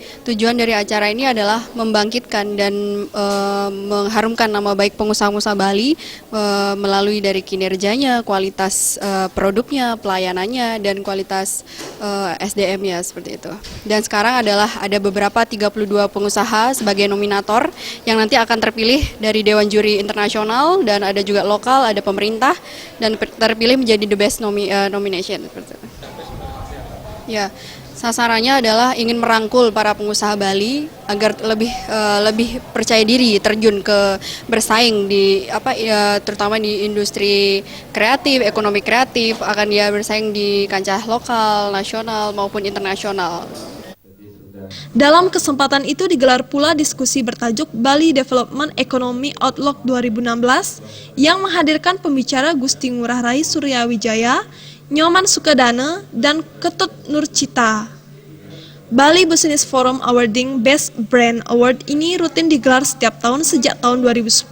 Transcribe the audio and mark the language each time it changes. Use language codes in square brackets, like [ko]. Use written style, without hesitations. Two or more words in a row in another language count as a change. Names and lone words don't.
[id] Tujuan dari acara ini adalah membangkitkan dan mengharumkan nama baik pengusaha-pengusaha Bali melalui dari kinerjanya, kualitas produknya, pelayanannya, dan kualitas SDM-nya seperti itu. Dan sekarang ada beberapa 32 pengusaha sebagai nominator yang nanti akan terpilih dari Dewan Juri Internasional dan ada juga lokal, ada pemerintah dan terpilih menjadi [en] the best nomination [id] seperti itu. Ya, sasarannya adalah ingin merangkul para pengusaha Bali agar lebih percaya diri terjun ke bersaing di terutama di industri kreatif, ekonomi kreatif, akan dia bersaing di kancah lokal, nasional maupun internasional. Dalam kesempatan itu digelar pula diskusi bertajuk Bali Development Economy Outlook 2016 yang menghadirkan pembicara Gusti Ngurah Rai Suryawijaya, Nyoman Sukadana, dan Ketut Nurcita. Bali Business Forum Awarding Best Brand Award ini rutin digelar setiap tahun sejak tahun 2010.